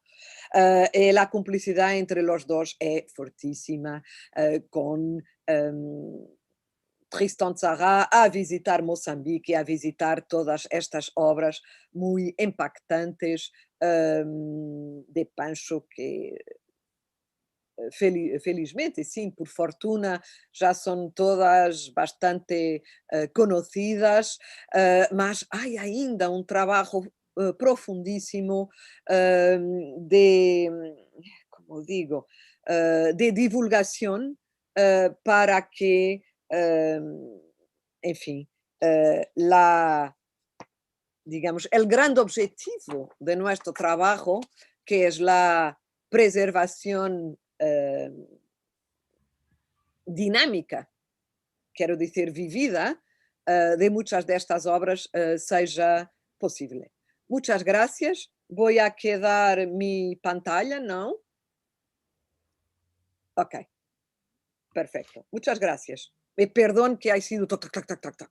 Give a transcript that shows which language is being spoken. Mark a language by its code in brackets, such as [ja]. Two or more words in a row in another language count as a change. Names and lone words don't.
[es] La complicidad entre los dos es fortísima, con Tristan Tzara a visitar Mozambique, a visitar todas estas obras muy impactantes de Pancho que [pt] felizmente, sim, por fortuna, já são todas bastante conhecidas, mas há ainda um trabalho profundíssimo de, como digo, de divulgação para que, enfim, [es] digamos, el grande objetivo de nuestro trabajo, que es la preservación dinámica [pt] quero dizer, [es] vivida, de muchas de estas obras seja posible. Muchas gracias. Voy a quedar mi pantalla, ¿no? Ok, perfecto. Muchas gracias. Perdón que ha sido toc, toc, toc, toc, toc.